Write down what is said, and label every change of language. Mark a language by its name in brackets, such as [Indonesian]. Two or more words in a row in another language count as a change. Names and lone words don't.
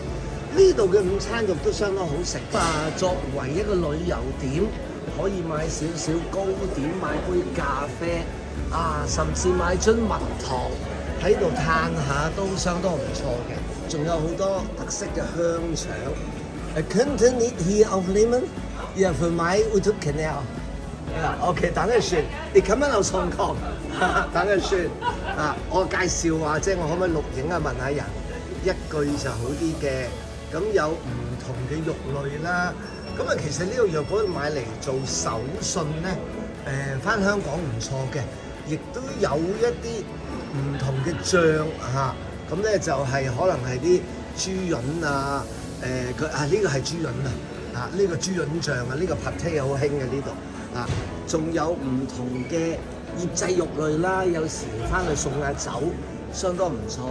[Cantonese] 呢度嘅午餐肉都相當好食。作為一個旅遊點，可以買少少糕點，買杯咖啡甚至買樽蜜糖喺度嘆下都相當唔錯嘅。仲有好多特色嘅香腸。 [German] Könnten nicht hier aufnehmen? Ja, für mich YouTube-Kanal. [Cantonese] OK， 等陣先。你咁樣有送過？等陣先。我介紹話，即係我可唔可以錄影問下人一句就好啲嘅。咁有唔同嘅肉類啦。咁其實呢度若果買嚟做手信咧，返香港唔錯嘅，亦都有一啲唔同嘅醬咁咧就係可能係啲豬潤啊，呢個係豬潤啊，呢個豬潤醬啊，呢個 pate 好興嘅呢度仲有唔同嘅醃製肉類啦，有時翻去送下酒，相當唔錯。